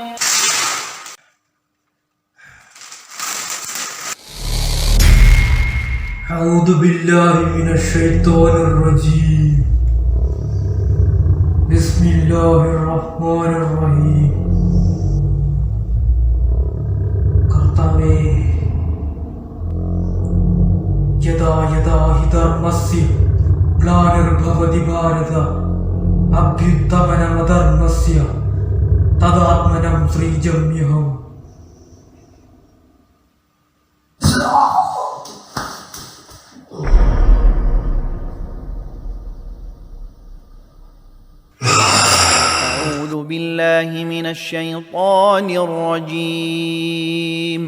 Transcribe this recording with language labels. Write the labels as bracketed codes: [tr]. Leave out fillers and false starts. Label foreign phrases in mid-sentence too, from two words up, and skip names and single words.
[ar] أعوذ بالله من الشيطان الرجيم. بسم الله الرحمن الرحيم. [sa] കർത്താവേ, യഥാ യഥാ ഹി ധർമ്മസ്യ ഗ്ലാനിർഭവതി ഭാരത അഭ്യുത്ഥമനമധർമ്മസ്യ തദാത്മനം ശ്രീജമ്യഹം. [ar] أعوذ بالله من الشيطان الرجيم.